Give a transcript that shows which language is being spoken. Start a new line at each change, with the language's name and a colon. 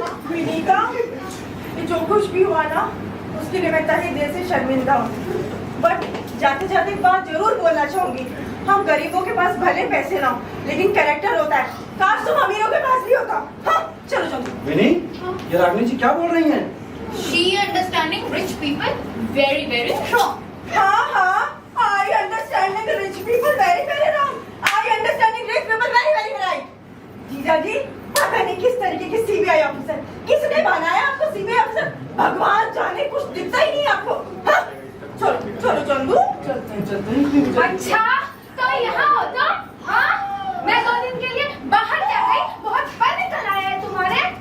Hindi: विनीता, ये जो कुछ भी हुआ ना, उसके लिए मैं तहे दिल से शर्मिंदा हूँ। बट जाते जाते एक बात जरूर बोलना चाहूंगी, हम गरीबों के पास भले पैसे ना हो, लेकिन कैरेक्टर होता है। काश तुम अमीरों के पास भी होता। हाँ, चलो चलो। विनी, ये रागिनी जी क्या बोल रही हैं?
English: She understanding rich people very very wrong. हाँ, I understanding rich people very very wrong. I understanding rich people very very right.
Hindi: जीजा जी, पता नहीं किस तरीके के सीबीआई ऑफिसर, किसने बनाया आपको सीबीआई ऑफिसर? भगवान जाने, कुछ दिखता ही नहीं आपको। हाँ, चलो चलो चंदू, चलते हैं। अच्छा, तो यहाँ हो तो? हाँ, मैं 2 दिन के लिए बाहर क्या गई, बहुत फल निकल आया है तुम्हारे।